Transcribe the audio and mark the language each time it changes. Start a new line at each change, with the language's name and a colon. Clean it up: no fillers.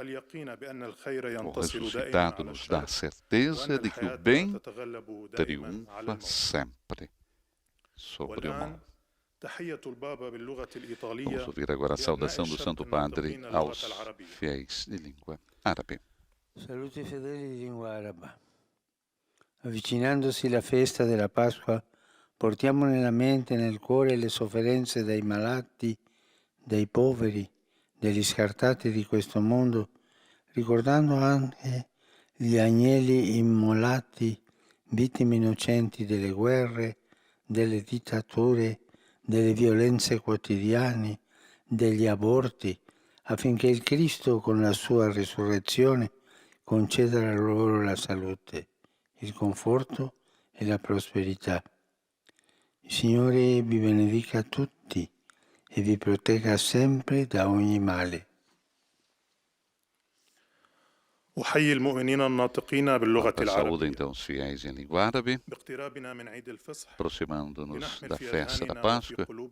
Portuguese: O ressuscitado nos dá a certeza de que o bem triunfa sempre sobre o mal. Vamos ouvir agora a saudação do Santo Padre aos fiéis de língua árabe.
Italian: Saluti fedeli di lingua araba. Avvicinandosi la festa della Pasqua, portiamo nella mente e nel cuore le sofferenze dei malati, dei poveri, degli scartati di questo mondo, ricordando anche gli agnelli immolati, vittime innocenti delle guerre, delle dittature, delle violenze quotidiane, degli aborti, affinché il Cristo con la sua risurrezione conceda loro la salute, il conforto e la prosperità. Il Signore vi benedica tutti e vi protegga sempre da ogni male.
Portuguese: Saúde então os fiéis em língua árabe, aproximando-nos da festa da Páscoa.